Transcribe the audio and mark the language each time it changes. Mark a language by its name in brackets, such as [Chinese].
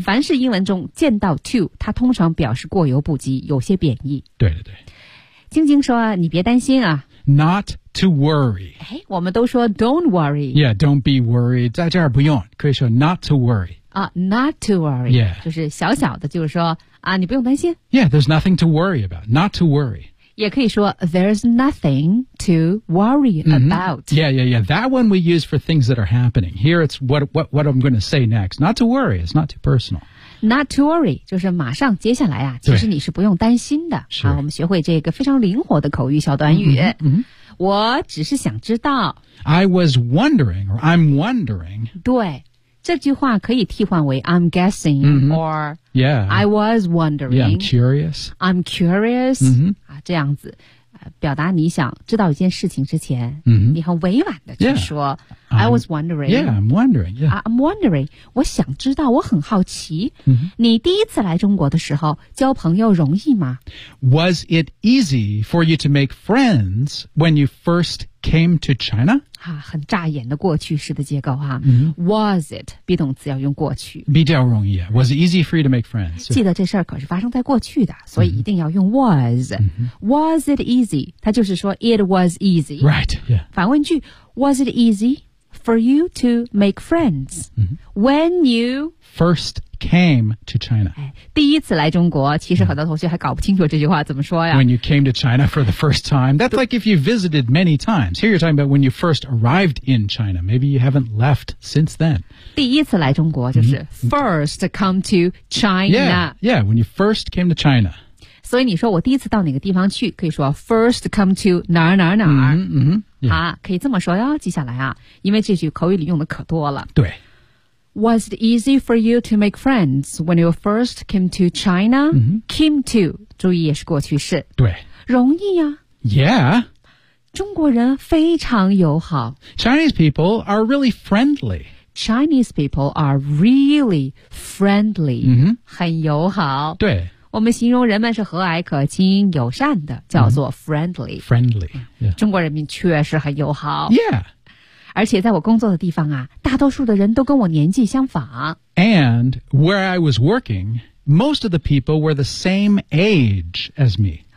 [Chinese] 凡是英文中见到 too 它通常表示过犹不及有些贬义对晶晶说你别担心啊 [English] not to worry [Chinese] 我们都说 [English] don't worry yeah don't be worried [Chinese] 在这儿不用可以说 [English] not to worry、 not to worry、 yeah. [Chinese] 就是小小的就是说啊，你不用担心 [English] yeah there's nothing to worry about not to worry [Chinese] 也可以说 [English] there's nothing to worry about.、 Mm-hmm. Yeah. That one we use for things that are happening. Here it's what I'm going to say next. Not to worry. It's not too personal. Not to worry. [Chinese] 就是马上接下来啊其实你是不用担心的。是、啊。我们学会这个非常灵活的口语小短语。嗯、mm-hmm, mm-hmm.。我只是想知道。 [English] I was wondering, or I'm wondering. [Chinese] 对。这句话可以替换为 [English] I'm guessing、 mm-hmm. or yeah, I was wondering. Yeah, I'm curious. I'm curious.、 Mm-hmm. [Chinese] 啊、这样子、表达你想知道一件事情之前、 mm-hmm. 你很委婉的去说、 [English] yeah. I was wondering. Yeah, I'm wondering. Yeah. I'm wondering. [Chinese] 我想知道我很好奇、 mm-hmm. 你第一次来中国的时候交朋友容易吗 [English] Was it easy for you to make friends when you first came to China? [Chinese] 啊、很乍眼的过去式的结构、啊 mm-hmm. [English] Was it? [Chinese] 比动词要用过去比较容易、 [English] 啊、Was it easy for you to make friends? [Chinese] 记得这事儿可是发生在过去的所以一定要用 was、 mm-hmm. [English] Was it easy? [Chinese] 它就是说 [English] it was easy Right, yeah [Chinese] 反问句 [English] Was it easy for you to make friends?、 Mm-hmm. When you First came to China、 [Chinese] 哎、第一次来中国其实很多同学还搞不清楚这句话怎么说呀 [English] When you came to China for the first time That's like if you visited many times Here you're talking about when you first arrived in China Maybe you haven't left since then [Chinese] 第一次来中国就是 [English] First come to China Yeah, when you first came to China [Chinese] 所以你说我第一次到哪个地方去，可以说 [English] first come to [Chinese] 哪儿哪儿哪儿。嗯嗯。好、 [English] yeah. [Chinese] 啊，可以这么说哟。接下来啊，因为这句口语里用的可多了。对。 [English] Was it easy for you to make friends when you first came to China?、 Mm-hmm. Came to, [Chinese] 注意也是过去式。对。容易呀。 [English] Yeah. [Chinese] 中国人非常友好。 [English] Chinese people are really friendly. Chinese people are really friendly.、 Mm-hmm. [Chinese] 很友好。对。我们形容人们是和蔼可亲、友善的，叫做 friendly.、 [English] Mm-hmm. Friendly.、Yeah. [Chinese] 中国人民确实很友好。 [English] Yeah. [Chinese] 而且在我工作的地方啊，大多数的人都跟我年纪相仿。 [English] And where I was working, most of the people were the same age as me.